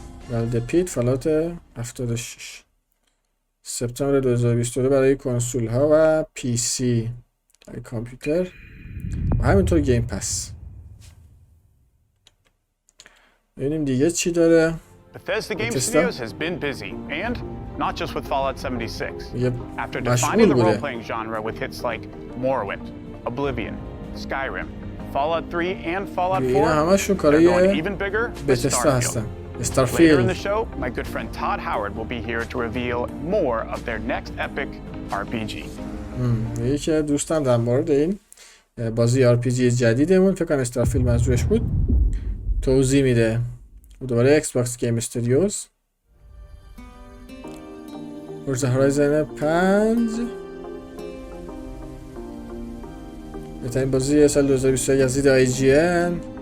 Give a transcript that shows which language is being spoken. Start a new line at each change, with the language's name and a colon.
Persian: ولدپیت فالات 76 سپتامبر 2022 برای کنسول ها و پی سی برای کامپیوتر و همینطور گیم پس. ببینیم دیگه چی داره.
English: Bethesda Games Studios has been busy, and not just with Fallout 76. After defining the role-playing genre with hits like Morrowind, Oblivion, Skyrim, Fallout 3, and Fallout 4, they're going even bigger with Starfield. Later in the show, my good friend Todd Howard will be here to reveal more of their next epic RPG.
Persian: یکی دوستم در مورد این بازی RPG جدیدمون فکر کنم استارفیلد منظورش بود توضیح میده. دوباره Xbox Game Studios Forza Horizon 5 بهترین بازی سال 2021 از دید IGN.